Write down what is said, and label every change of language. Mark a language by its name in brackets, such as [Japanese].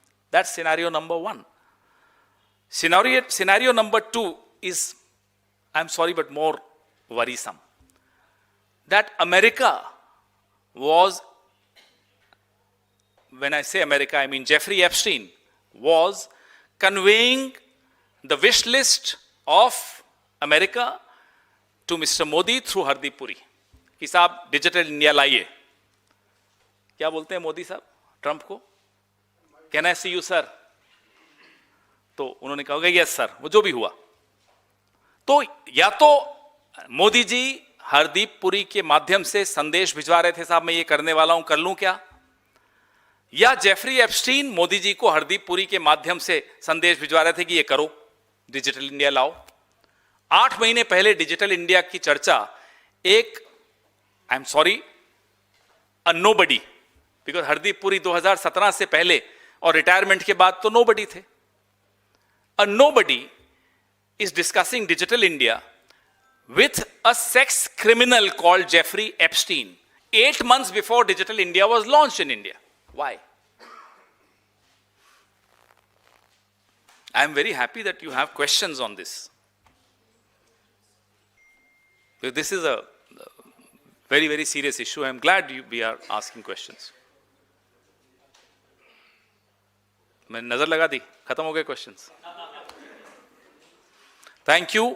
[English] That's scenario number one. Scenario number two is, I'm sorry, but more worrisome. That America was, when I say America, I mean Jeffrey Epstein, was conveying the wish list of America to Mr. [Hindi] Modi through Hardeep Puri कि साहब digital India लाइए। क्या बोलते हैं मोदी साहब Trump को? [English] Can I see you sir? [Hindi] तो उन्होंने कहा यस सर, वो जो भी हुआ। तो या तो मोदी जी हरदीप पुरी के माध्यम से संदेश भिजवा रहे थे साहब मैं ये करने वाला हूं, कर लूं क्या, या जेफरी एप्स्टीन मोदी जी को हरदीप पुरी के माध्यम से संदेश भिजवा रहे थे कि ये करो, डिजिटल इंडिया लाओ। 8 महीने पहले डिजिटल इंडिया की चर्चा एक, [English] I am sorry, uh nobody, [Hindi] because Hardeep Puri 2017 से पहले और रिटायरमेंट के बाद तो नोबडी थे। [English] Uh nobody is discussing digital India with a sex criminal called Jeffrey Epstein 8 months before Digital India was launched in India. Why? I am very happy that you have questions on this. This is a very, very serious issue. I am glad we are asking questions. [Hindi] मैंने नजर लगा दी, खत्म हो गए questions. [English] Thank you.